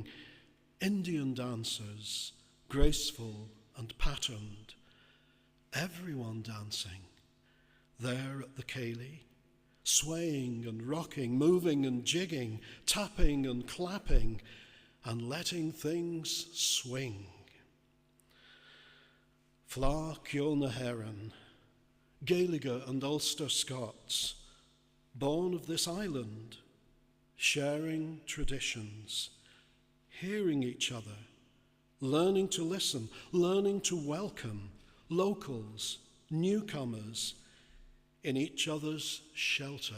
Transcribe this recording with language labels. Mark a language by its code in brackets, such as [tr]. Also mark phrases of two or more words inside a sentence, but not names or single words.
[en] Indian dancers, graceful and patterned. Everyone dancing, there at the ceilidh, swaying and rocking, moving and jigging, tapping and clapping, and letting things swing. Fleadh Ceol na hÉireann, Gaeilge and Ulster Scots, born of this island, sharing traditions, hearing each other, learning to listen, learning to welcome locals, newcomers, in each other's shelter.